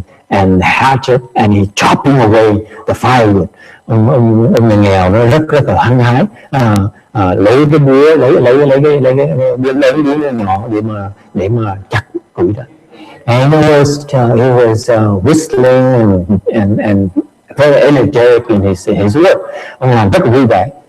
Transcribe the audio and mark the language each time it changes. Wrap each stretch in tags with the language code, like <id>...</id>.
<en>and hatchet, and he chopping away the firewood.</en> <vi>Ông nhà nghèo nó rất là hăng hái, lấy cái búa, lấy cái búa nhỏ để mà chặt củi đó.</vi> <en>And he was whistling and very energetic in his work.</en> <vi>Ông làm rất là vui vẻ.</vi>